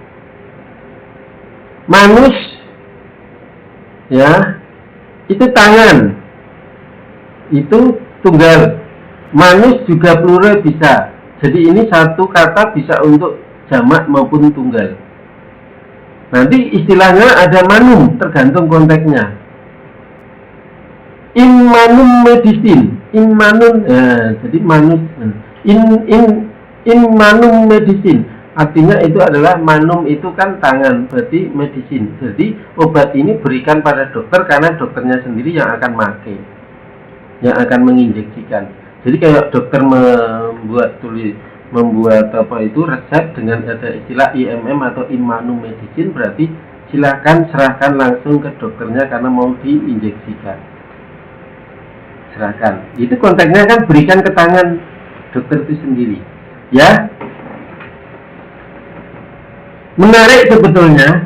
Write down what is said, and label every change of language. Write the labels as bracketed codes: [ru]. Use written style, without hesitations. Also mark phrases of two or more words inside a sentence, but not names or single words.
[id] Manus, ya, itu tangan, itu tunggal. Manus juga plural bisa. Jadi ini satu kata bisa untuk jamak maupun tunggal. Nanti istilahnya ada manum, tergantung konteksnya. [la] In manum medicine, in manum, [id] jadi manus, [la] in manum medicine, [id] artinya itu adalah manum itu kan tangan, berarti medicine. Jadi obat ini berikan pada dokter karena dokternya sendiri yang akan pakai, yang akan menginjeksikan. Jadi kayak dokter membuat apa itu resep dengan ada istilah IMM atau [la] in manum medicine, [id] berarti silakan serahkan langsung ke dokternya karena mau diinjeksikan. Serahkan. Itu konteksnya kan berikan ke tangan dokter itu sendiri. Ya. Menarik sebetulnya.